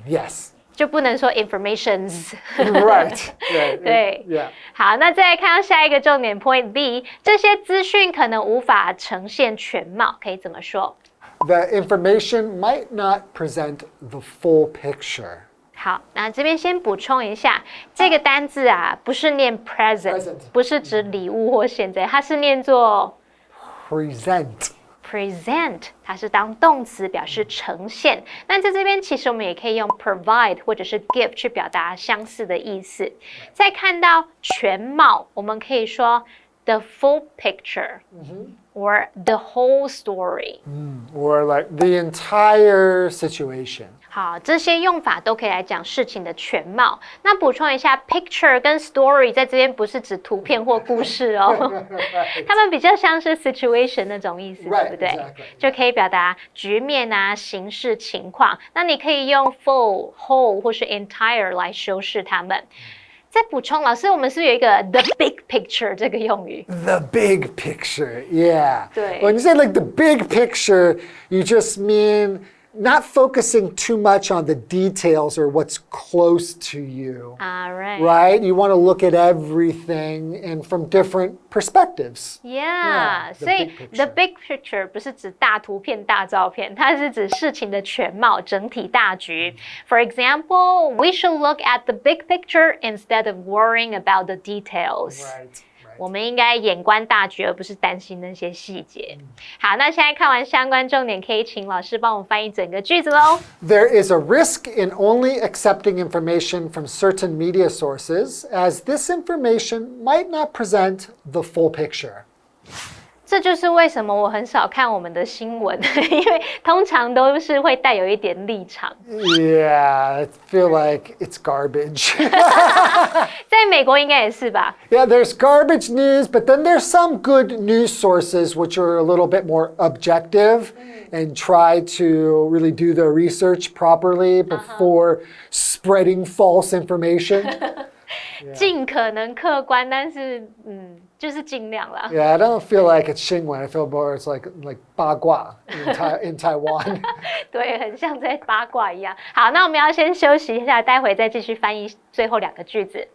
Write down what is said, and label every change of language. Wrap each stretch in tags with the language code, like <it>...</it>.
<en>Yes.</en> <zh>就不能说 informations.</zh> <en>Right. Yeah.</en> <zh>对。</zh> <en>Yeah.</en> <zh>好，那再来看到下一个重点 Point B， 这些资讯可能无法呈现全貌，可以怎么说？</zh> <en>The information might not present the full picture.</en> <zh>好，那这边先补充一下，这个单字啊，不是念 present， 不是指礼物或现在，它是念作present， 它是当动词表示呈现。那在这边其实我们也可以用 provide 或者是 give 去表达相似的意思。再看到全貌，我们可以说</zh> <en>the full picture， or the whole story， or like the entire situation.</en> <zh>好，这些用法都可以来讲事情的全貌。那补充一下 ，picture 跟 story 在这边不是指图片或故事哦，它们比较像是 situation 那种意思，对不对？</zh> <en>Exactly.</en> <zh>就可以表达局面啊、形式、情况。那你可以用 full、whole 或是 entire 来修饰它们。再补充，老师，我们是不是有一个 the big picture 这个用语</zh> <en>The big picture, yeah.</en> <zh>对。</zh> <en>When you say like the big picture, you just mean not focusing too much on the details or what's close to you. Right. Right? You want to look at everything and from different perspectives. Yeah, the</en> <zh>所以</zh> <en>big picture.</en> <zh>the big picture 不是指大图片、大照片，它是指事情的全貌、整体大局。</zh> <en>For example, we should look at the big picture instead of worrying about the details. Right.</en> <zh>我们应该眼观大局，而不是担心那些细节。好，那现在看完相关重点，可以请老师帮我们翻译整个句子喽。</zh> <en>There is a risk in only accepting information from certain media sources, as this information might not present the full picture.</en> <zh>这就是为什么我很少看我们的新闻，因为通常都是会带有一点立场。</zh> <en>Yeah, I feel like it's garbage.</en> <zh>在美国应该也是吧？</zh> <en>Yeah, there's garbage news, but then there's some good news sources which are a little bit more objective and try to really do their research properly before spreading false information.</en> <zh>尽可能客观，但是就是尽量啦。</zh> <en>Yeah, I don't feel like it's Xinguan. I feel more it's like 八卦 in Taiwan.</en> <zh>对，很像在八卦一样。好，那我们要先休息一下，待会再继续翻译最后2个句子。</zh>